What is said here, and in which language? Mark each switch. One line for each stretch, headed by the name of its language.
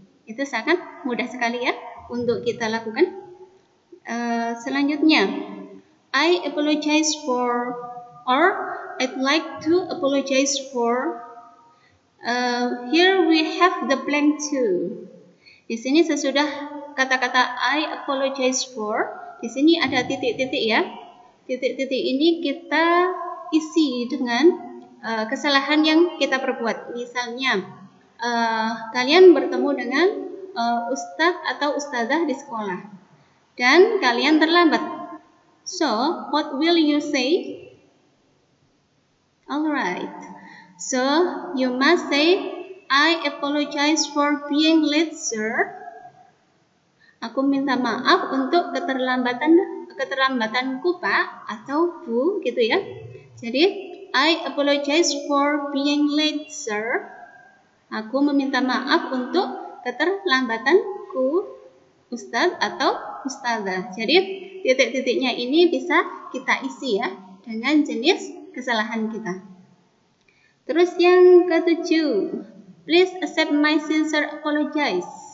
Indonesian: Itu sangat mudah sekali ya untuk kita lakukan. Selanjutnya,
English: I apologize for, or I'd like to apologize for. Here we have the blank too.
Indonesian: Di sini sesudah kata-kata
English: I apologize for,
Indonesian: di sini ada titik-titik ya. Titik-titik ini kita isi dengan kesalahan yang kita perbuat. Misalnya, kalian bertemu dengan ustadz atau ustazah di sekolah dan kalian terlambat.
English: So, what will you say? Alright. So, you must say, I apologize for being late, sir.
Indonesian: Aku minta maaf untuk keterlambatanku, Pak, atau Bu, gitu ya. Jadi,
English: I apologize for being late, sir.
Indonesian: Aku meminta maaf untuk keterlambatanku, Ustadz atau Ustazah. Jadi, titik-titiknya ini bisa kita isi ya dengan jenis kesalahan kita. Terus yang ketujuh,
English: please accept my sincere apologize.